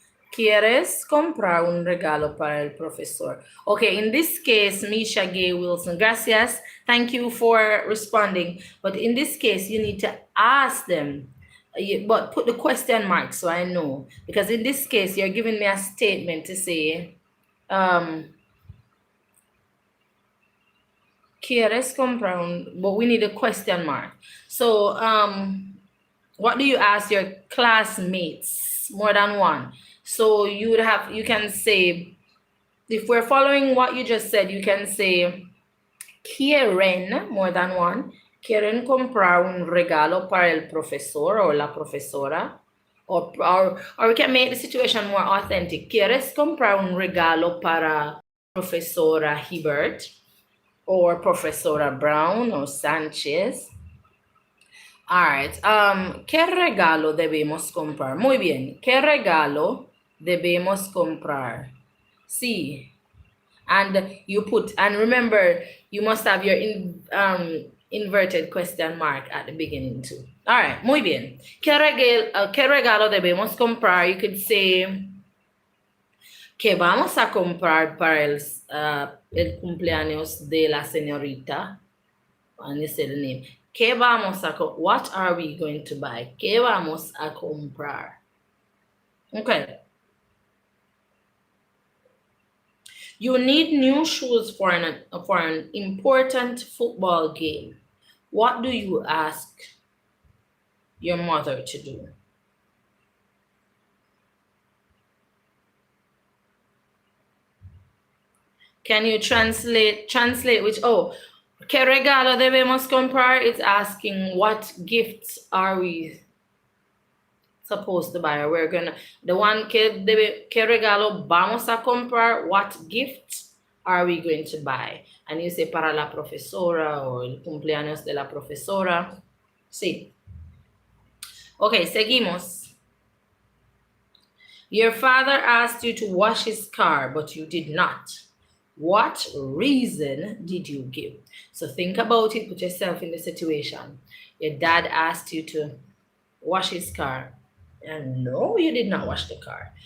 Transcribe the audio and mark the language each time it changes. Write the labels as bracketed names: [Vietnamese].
[Spanish] ¿Quieres comprar un regalo para el profesor? [English] Okay, in this case, Misha Gay Wilson, gracias. Thank you for responding. But in this case, you need to ask them, but put the question mark so I know. Because in this case, you're giving me a statement to say, [Spanish] ¿Quieres comprar un, [English] but we need a question mark. So, what do you ask your classmates? More than one. So you would have, you can say, if we're following what you just said, you can say, quieren, more than one, [Spanish] quieren comprar un regalo para el profesor [English] or [Spanish] la profesora. [English] Or we can make the situation more authentic. [Spanish] ¿Quieres comprar un regalo para profesora Hibbert or profesora Brown or Sanchez? [English] All right. [Spanish] ¿Qué regalo debemos comprar? Muy bien. ¿Qué regalo debemos comprar? Sí. [English] And you put, and remember, you must have your inverted question mark at the beginning too. All right. [Spanish] Muy bien. ¿Qué regalo debemos comprar? [English] You could say, [Spanish] ¿qué vamos a comprar para el cumpleaños de la señorita? [English] And you say the name. [Spanish] ¿Qué vamos a [English] what are we going to buy? [Spanish] ¿Qué vamos a comprar? Okay. [English] You need new shoes for an important football game. What do you ask your mother to do? Can you translate which, [Spanish] ¿qué regalo debemos comprar? [English] It's asking what gifts are we supposed to buy? We're gonna, the one [Spanish] ¿qué regalo vamos a comprar? [English] What gifts are we going to buy? And you say [Spanish] para la profesora [English] or [Spanish] el cumpleaños de la profesora. [English] Sí. Okay, seguimos. Your father asked you to wash his car, but you did not. What reason did you give? So think about it, put yourself in the situation. Your dad asked you to wash his car, and no, you did not wash the car.